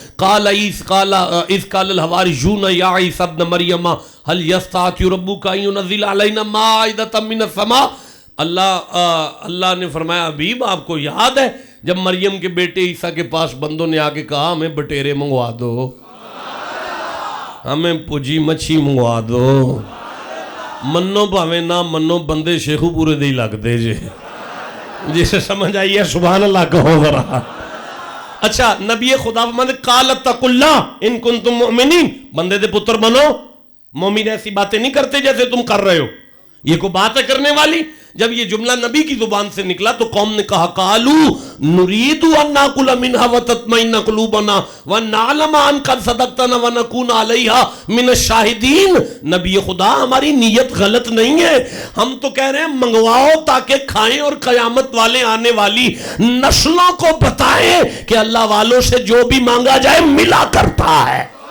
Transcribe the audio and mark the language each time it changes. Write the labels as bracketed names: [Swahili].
[Arabic] قال اذ قال الحواریون یا عیسی ابن مریم هل یستطیع ربک ان ینزل علینا مائدۃ من السماء. [Urdu] اللہ نے فرمایا حبیب آپ کو یاد ہے جب مریم کے بیٹے عیسیٰ کے پاس بندوں نے آگے کہا ہمیں بٹیرے منگوا دو، ہمیں پجی مچھی منگوا دو. [Punjabi] منو بھاویں نہ منو، بندے شیخو پورے دے ہی لگ دے جے. [Urdu] جسے سمجھ آئی ہے سبحان اللہ کہو ذرا. اچھا نبی خدا فرماتے [Arabic] قال اتقوا اللہ ان کنتم مؤمنین. [Punjabi] بندے دے پتر بنو، [Urdu] مومن ایسی باتیں نہیں کرتے جیسے تم کر رہے ہو. یہ کوئی بات ہے کرنے والی؟ جب یہ جملہ نبی کی زبان سے نکلا تو قوم نے کہا [Arabic] قالو نرید ان ناکل منها وتطمئن قلوبنا ونعلم ان قد صدقتنا ونکون علیہا من الشاہدین. [Urdu] نبی خدا ہماری نیت غلط نہیں ہے، ہم تو کہہ رہے ہیں منگواؤ تاکہ کھائیں اور قیامت والے آنے والی نسلوں کو بتائیں کہ اللہ والوں سے جو بھی مانگا جائے ملا کرتا ہے.